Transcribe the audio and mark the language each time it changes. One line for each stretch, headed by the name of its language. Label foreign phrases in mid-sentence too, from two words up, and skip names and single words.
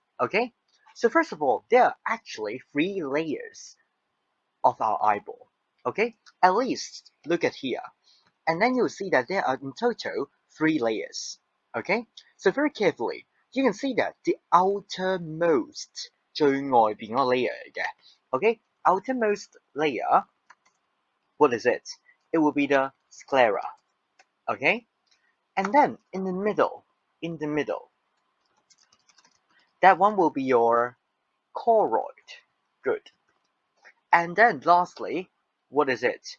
English: Okay, so first of all, there are actually 3 layers of our eyeball. Okay, at least look at here, and then you'll see that there are in total 3 layers. Okay, so very carefully, you can see that the outermost
Cantonese: 最外邊嗰個
English: layer
Cantonese: 嚟嘅。
English: Okay, outermost layer, what is it? It will be the sclera. Okay, and then in the middle, that one will be your choroid. Good. And then lastly, what is it?